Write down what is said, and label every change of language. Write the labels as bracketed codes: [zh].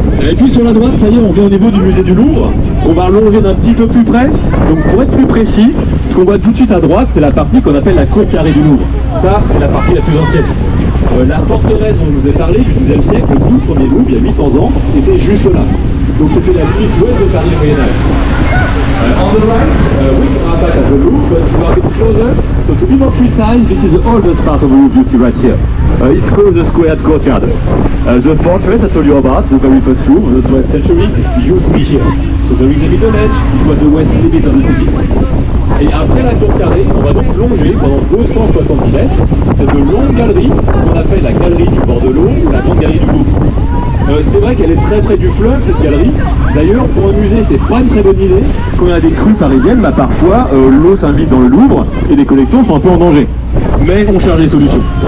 [fr] Et puis sur la droite, ça y est, on vient au niveau du musée du Louvre. On va allonger d'un petit peu plus près. Donc pour être plus précis, ce qu'on voit tout de suite à droite, c'est la partie qu'on appelle la cour carrée du Louvre. Ça, c'est la partie la plus ancienne. La forteresse dont je vous ai parlé du XIIe siècle, le tout premier Louvre, il y a 800 ans, était juste là. Donc c'était la limite ouest de Paris au Moyen-Âge. [en] On the right, we are back at the Louvre, but we are a bit closer. So to be more precise, this is the oldest part of the Louvre you see right here. It's called the Squared Courtyard. The fortress I told you about, the very first Louvre of the 12th century, used to be here. So there is a middle edge, it was the west limit of the city. [fr] Et après la tour carrée, on va donc longer pendant 270 mètres cette longue galerie qu'on appelle la galerie du bord de l'eau ou la grande galerie du Louvre. C'est vrai qu'elle est très près du fleuve, cette galerie. D'ailleurs, pour un musée, c'est pas une très bonne idée. Quand il y a des crues parisiennes, bah, parfois l'eau s'invite dans le Louvre et les collections sont un peu en danger. Mais on cherche des solutions.